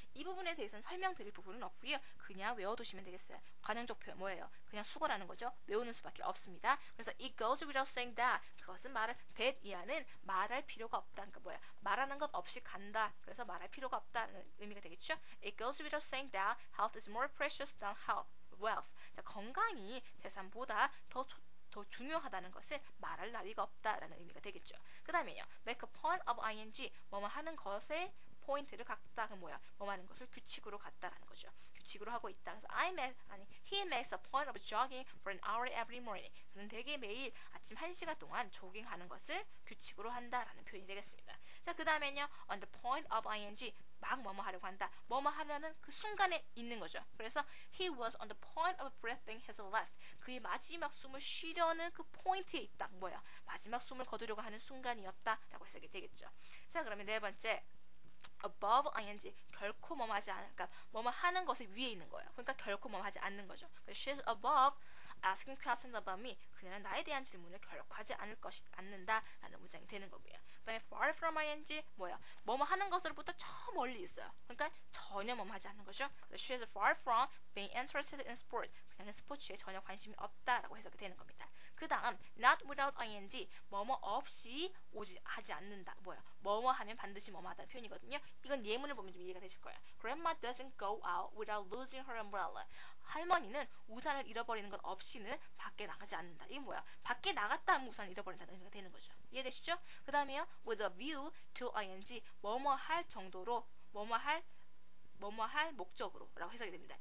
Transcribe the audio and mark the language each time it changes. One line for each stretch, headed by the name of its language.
Korean: 이 부분에 대해서는 설명드릴 부분은 없고요. 그냥 외워두시면 되겠어요. 관용적 표현 뭐예요? 그냥 수거라는 거죠. 외우는 수밖에 없습니다. 그래서
English: it goes without saying that
Korean: 그것은 말을 that 이하는 말할 필요가 없다. 그러니까 뭐야? 말하는 것 없이 간다. 그래서 말할 필요가 없다는 의미가 되겠죠.
English: It goes without saying that health is more precious than wealth.
Korean: 자, 건강이 재산보다 더 중요하다는 것은 말할 나위가 없다라는 의미가 되겠죠. 그 다음에요.
English: make a point of ing
Korean: 뭐뭐 하는 것에 포인트를 갖다. 그 뭐야? 뭐뭐 하는 것을 규칙으로 갖다라는 거죠. 규칙으로 하고 있다.
English: 그래서 he makes a point of jogging for an hour every morning.
Korean: 그는 되게 매일 아침 1시간 동안 조깅하는 것을 규칙으로 한다라는 표현이 되겠습니다. 자, 그 다음에는요.
English: on the point of ing
Korean: 막 뭐뭐 하려고 한다. 뭐뭐 하려는 그 순간에 있는 거죠.
English: 그래서 he was on the point of breathing his last.
Korean: 그의 마지막 숨을 쉬려는 그 포인트에 있다. 뭐야? 마지막 숨을 거두려고 하는 순간이었다라고 해석이 되겠죠. 자, 그러면 네 번째
English: above ing
Korean: 결코 뭐뭐 하지 않을 그러니까 뭐뭐 하는 것에 위에 있는 거예요. 그러니까 결코 뭐뭐 하지 않는 거죠.
English: She's above asking questions about me.
Korean: 그녀는 나에 대한 질문을 결코 하지 않는다라는 문장이 되는 거고요. 그다음에
English: far from ing
Korean: 뭐야? 뭐뭐 하는 것으로부터 저 멀리 있어요. 그러니까 전혀 뭐뭐 하지 않는 거죠.
English: She's far from being interested in sports.
Korean: 그녀는 스포츠에 전혀 관심이 없다라고 해석이 되는 겁니다. 그 다음
English: not without ing
Korean: 뭐뭐 없이 하지 않는다. 뭐야? 뭐뭐 하면 반드시 뭐뭐 하다는 표현이거든요. 이건 예문을 보면 좀 이해가 되실 거예요.
English: Grandma doesn't go out without losing her umbrella.
Korean: 할머니는 우산을 잃어버리는 것 없이는 밖에 나가지 않는다. 이게 뭐야? 밖에 나갔다 하면 우산을 잃어버린다는 의미가 되는 거죠. 이해되시죠? 그 다음에요.
English: with a view to ing
Korean: 뭐뭐 할 정도로 뭐뭐 할 목적으로 라고 해석이 됩니다.